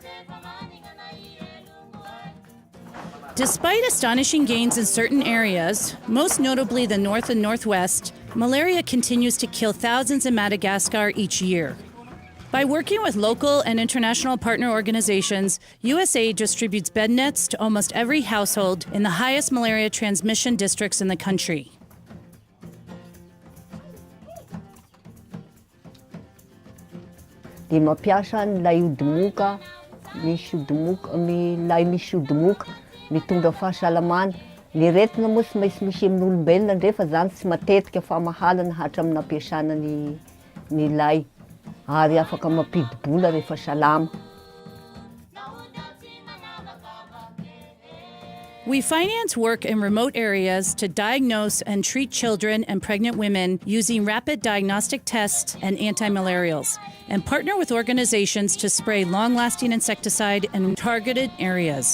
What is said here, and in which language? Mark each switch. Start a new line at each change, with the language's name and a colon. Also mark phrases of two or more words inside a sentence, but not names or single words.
English: Despite astonishing gains in certain areas, most notably the north and northwest, malaria continues to kill thousands in Madagascar each year. By working with local and international partner organizations, USAID distributes bed nets to almost every household in the highest malaria transmission districts in the country.
Malagasy: Dia mampiasa ny lay odimoka, lay misy odimoka, mitondra fahasalamana. Ny retina moa tsy misy amin'olombelona ndrefa zany tsy matetika famahalana hatraminy ampiasana ny lay. Ary afaka mampidi-bola rehefa salama.
English: We finance work in remote areas to diagnose and treat children and pregnant women using rapid diagnostic tests and anti-malarials, and partner with organizations to spray long-lasting insecticide in targeted areas.